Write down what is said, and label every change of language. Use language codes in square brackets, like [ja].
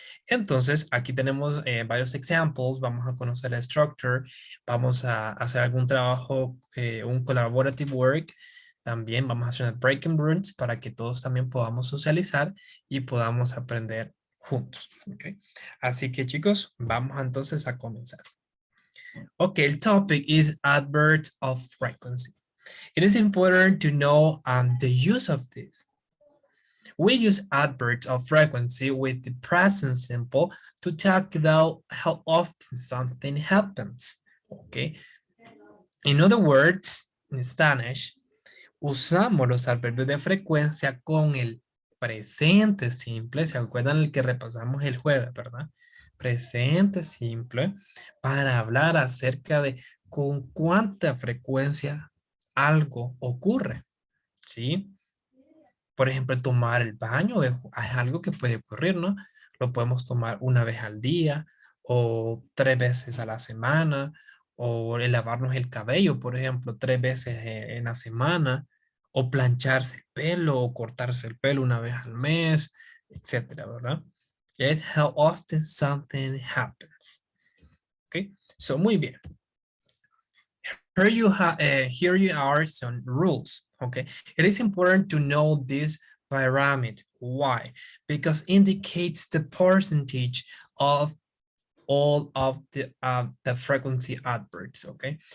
[es] Entonces, aquí tenemos varios examples, vamos a conocer la structure, vamos a hacer algún trabajo, un [en] collaborative work, [es] también vamos a hacer breaking rooms para que todos también podamos socializar y podamos aprender juntos, ¿ok? Así que chicos, vamos entonces a comenzar. [en] Okay, el topic is adverbs of frequency. It is important to know the use of this. We use adverbs of frequency with the present simple to talk about how often something happens, okay? In other words, in Spanish, [es] usamos los adverbios de frecuencia con el presente simple, ¿se acuerdan el que repasamos el jueves, verdad? Presente simple, para hablar acerca de con cuánta frecuencia algo ocurre, ¿sí? Por ejemplo, tomar el baño es algo que puede ocurrir, ¿no? Lo podemos tomar una vez al día o 3 veces a la semana, o el lavarnos el cabello, por ejemplo, 3 veces en la semana, o plancharse el pelo o cortarse el pelo una vez al mes, etcétera, ¿verdad? [en] Es how often something happens. ¿Ok? So, [es] muy bien. [en] Here you are some rules, okay? It is important to know this parameter. Why? Because indicates the percentage of all of the frequency adverbs, okay?